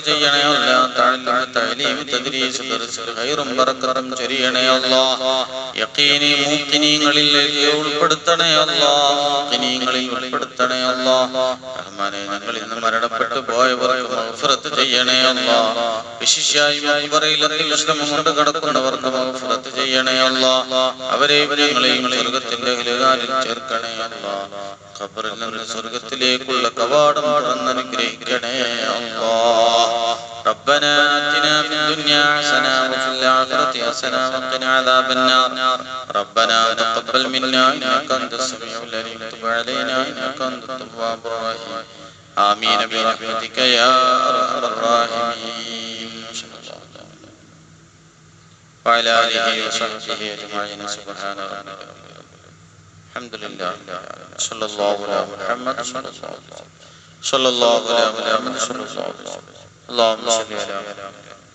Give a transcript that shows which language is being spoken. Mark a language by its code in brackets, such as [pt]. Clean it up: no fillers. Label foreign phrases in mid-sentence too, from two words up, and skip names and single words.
[ml] ചെയ്യണേ അല്ലാഹ് [ar] تعلم تعليم تدريس درس [ml] ഖൈറും ബറക്കത്തും ചൊരിയണേ അല്ലാഹ് യഖീനി മുഖിനീങ്ങളിൽ ഉൾപ്പെടുത്തണേ അല്ലാഹ് മുഖിനീങ്ങളിൽ ഉൾപ്പെടുത്തണേ അല്ലാഹ് റഹ്മാനേ ഞങ്ങൾ ഇന്ന് മരണപ്പെട്ടു പോയവർക്ക് മഗ്ഫിറത്ത് ചെയ്യണേ അല്ലാഹ് വിശിഷ്യായി മഖ്ബറയിൽ വിശ്രമം കൊണ്ട് കിടക്കുന്നവർക്ക് മഗ്ഫിറത്ത് ചെയ്യണേ അല്ലാഹ് അവരെയും ഞങ്ങളെയും സ്വർഗ്ഗത്തിന്റെ ഹിലാലിൽ ചേർക്കണേ അല്ലാഹ് ഖബറിൽ നിന്ന് സ്വർഗ്ഗത്തിലേക്കുള്ള കവാടം തുറന്ന് അനുഗ്രഹിക്കണേ [ar] അല്ലാഹ് ربنا آتنا في الدنيا حسنة وفي الآخرة حسنة وقنا عذاب النار ربنا تقبل منا إنك أنت السميع العليم وتب علينا إنك أنت التواب الرحيم آمين برحمتك يا أرحم الراحمين وعلى آله وصحبه أجمعين سبحان ربك الحمد لله صلى الله على محمد صلى الله على محمد صلى الله عليه وسلم اللهم صل على محمد